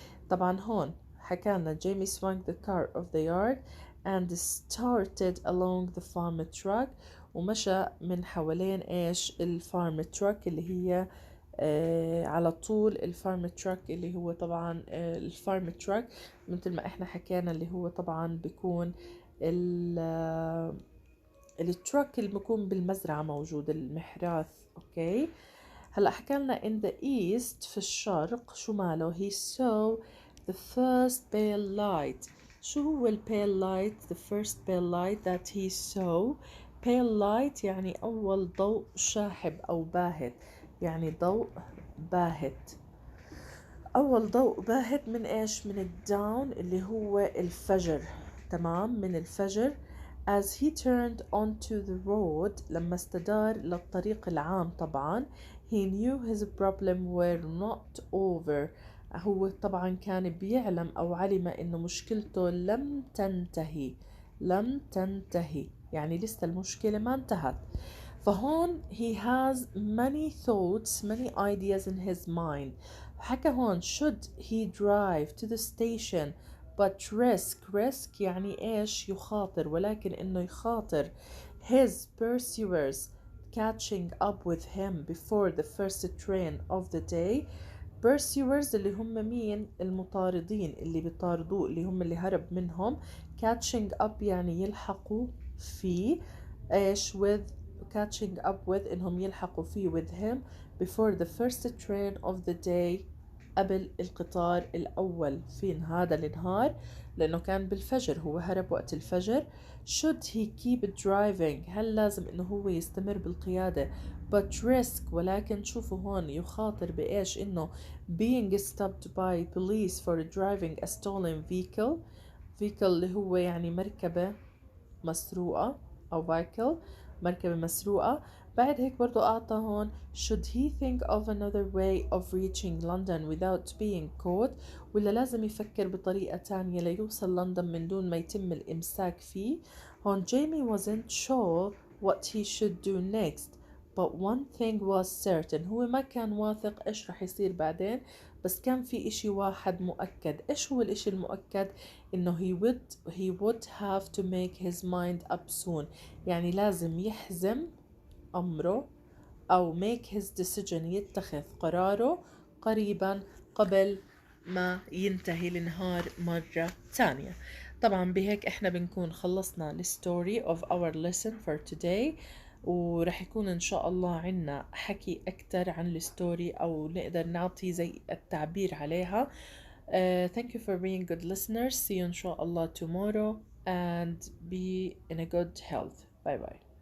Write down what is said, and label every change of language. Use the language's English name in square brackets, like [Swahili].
[English] طبعا هون حكالنا Jamie swung the car of the yard and started along the farm truck [Arabic] ومشى من حوالين الفارم [English] truck اللي هي [Arabic] على طول الفارم تراك اللي هو طبعا الفارم تراك مثل ما احنا حكينا اللي هو طبعا بيكون التراك اللي بيكون بالمزرعة موجود المحراث. اوكي هلا حكالنا [English] in the east [Arabic] في الشرق شو ماله [English] he saw the first pale light. [Arabic] شو هو ال [English] pale light the first pale light that he saw. [Arabic] pale light يعني أول ضوء شاحب أو باهت، يعني ضوء باهت. أول ضوء باهت من إيش؟ من الداون اللي هو الفجر. تمام من الفجر. [English] as he turned onto the road [Arabic] لما استدار للطريق العام طبعا [English] he knew his problem were not over. [Arabic] هو طبعا كان بيعلم أو علم إنه مشكلته لم تنتهي. لم تنتهي يعني لسه المشكلة ما انتهت. [English] فهون he has many thoughts many ideas in his mind. حكى هون should he drive to the station but risk [Arabic] يعني ايش؟ يخاطر، ولكن انه يخاطر [English] his pursuers catching up with him before the first train of the day. [Arabic] pursuers اللي هم مين؟ المطاردين اللي بيطاردوه اللي هم اللي هرب منهم. catching up يعني يلحقوا فيه ايش؟ with catching up with انهم يلحقوا فيه [English] with him before the first train of the day [Arabic] قبل القطار الأول في هذا النهار لأنه كان بالفجر هو هرب وقت الفجر. [English] should he keep driving [Arabic] هل لازم إنه هو يستمر بالقيادة but risk ولكن شوفوا هون يخاطر بإيش إنه [English] being stopped by police for driving a stolen vehicle [Arabic] اللي هو يعني مركبة مسروقة أو vehicle مركبة مسروقة. بعد هيك برضو أعطى هون [English] should he think of another way of reaching London without being caught [Arabic] ولا لازم يفكر بطريقة تانية ليوصل لندن من دون ما يتم الإمساك فيه. [English] هون Jamie wasn't sure what he should do next but one thing was certain. [Arabic] هو ما كان واثق إيش رح يصير بعدين بس كان في إشي واحد مؤكد. إيش هو الإشي المؤكد؟ إنه [English] he would have to make his mind up soon [Arabic] يعني لازم يحزم أمره أو [English] make his decision [Arabic] يتخذ قراره قريبا قبل ما ينتهي النهار مرة تانية. طبعا بهيك احنا بنكون خلصنا الستوري [English] of our lesson for today [Arabic] ورح يكون ان شاء الله عنا حكي اكتر عن الستوري او نقدر نعطي زي التعبير عليها. [English] Thank you for being good listeners. See you inshallah tomorrow and be in a good health. Bye bye.